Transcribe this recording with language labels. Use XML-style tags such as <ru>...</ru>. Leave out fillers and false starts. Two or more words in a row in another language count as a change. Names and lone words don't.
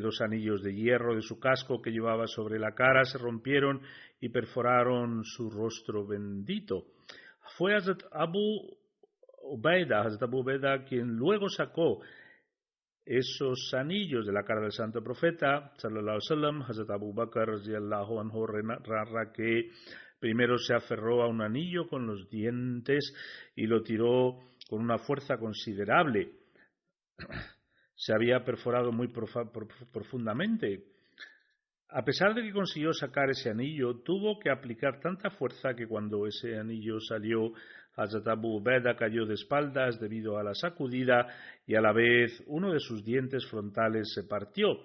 <es>2 anillos de hierro de su casco que llevaba sobre la cara se rompieron y perforaron su rostro bendito. Fue Hazrat Abu Ubaida quien luego sacó esos anillos de la cara del santo profeta</es> <ar>صلى الله عليه وسلم.</ar> <es>Hazrat Abu Bakr</es> <ar>رضي الله عنه</ar> <es>narra que primero se aferró a un anillo con los dientes y lo tiró con una fuerza considerable. Se había perforado muy profundamente. A pesar de que consiguió sacar ese anillo, tuvo que aplicar tanta fuerza que cuando ese anillo salió, Hazrat Abu Ubaida cayó de espaldas debido a la sacudida y a la vez uno de sus dientes frontales se partió.</es>